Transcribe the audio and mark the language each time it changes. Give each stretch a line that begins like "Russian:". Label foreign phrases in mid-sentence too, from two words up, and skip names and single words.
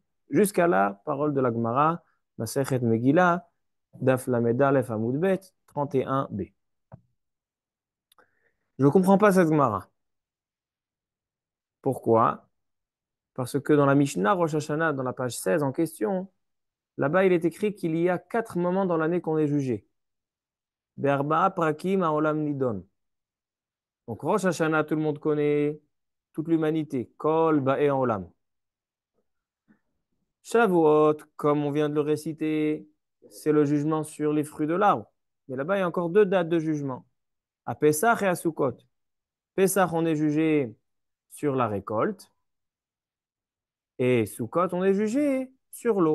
French: Jusqu'à là, parole de la Gemara,
Hebrew: מסכת מגילה דף למד אלף עמוד בית,
French: 31b. Je ne comprends pas cette Gemara. Pourquoi? Parce que dans la Mishnah Rosh Hashanah, dans la page 16 en question, là-bas, il est écrit qu'il y a 4 moments dans l'année qu'on est jugé.
Hebrew: בארבעה פרקים העולם נידון.
French: Donc Rosh Hashanah, tout le monde connaît, toute l'humanité.
Hebrew: כל באי עולם.
French: Shavuot, comme on vient de le réciter, c'est le jugement sur les fruits de l'arbre. Mais là-bas, il y a encore deux dates de jugement. À Pessah et à Sukkot. Pessah, on est jugé sur la récolte. Et Sukkot, on est jugé sur l'eau.